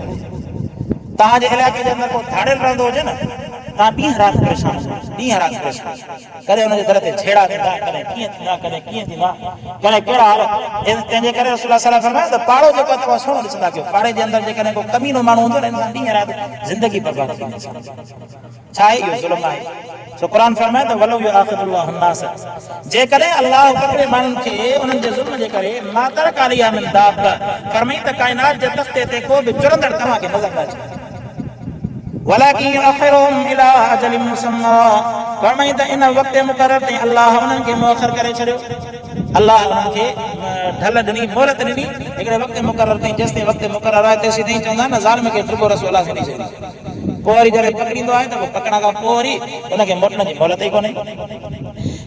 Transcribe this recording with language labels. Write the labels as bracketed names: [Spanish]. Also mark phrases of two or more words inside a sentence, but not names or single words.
[Sindhi] तव्हांजे इलाइक़े जे अंदरि को धाड़ियल रहंदो हुजे न, तव्हां ॾींहं राति परेशान हुजो, ॾींहं राति परेशान, कॾहिं हुनजे दर ते छेड़ा थींदा, कॾहिं कीअं थींदा, कॾहिं कीअं थींदा, कॾहिं कहिड़ा हाल। तंहिंजे करे रसूलुल्लाह [Arabic] صلى الله عليه وسلم [Sindhi] फरमाया त पाड़ो जेको आहे तव्हां सुहिणो ॾिसंदा कयो। पाड़े जे अंदरि जेकॾहिं को कमीनो माण्हू हूंदो न, इंसान ॾींहं राति ज़िंदगी बर्बाद थी वेंदी। छा आहे इहो ज़ुल्म आहे। सो क़ुर फरमाए त [Arabic] ولو يؤاخذ الله الناس, [Sindhi] जेकॾहिं अल्लाह पकड़े माण्हुनि खे उन्हनि जे ज़ुल्म जे करे, [Arabic] ما ترك عليها من دابة, [Sindhi] फरमाई त काइनात जे तख़्ते ते को बि जुरंदड़ तव्हांखे नज़र न अचे। [Arabic] ولكن يؤخرهم إلى أجل مسمى, [Sindhi] फरमाई त इन वक़्त मुक़रर ते अल्लाह उन्हनि खे मुअखर करे छॾियो। अल्लाह उन्हनि खे ढल ॾिनी, मोहलत ॾिनी हिकिड़े वक़्त मुक़रर ताईं। जेसिताईं वक़्त मुक़रर आहे तेसीं ताईं चवंदा न ज़ालिम खे ड्रिबो रसो अलाह छॾी छॾी, पोइ वरी जॾहिं पकड़ींदो आहे त पोइ पकड़ण खां पोइ वरी हुनखे मोटण जी मोहलत ई कोन्हे।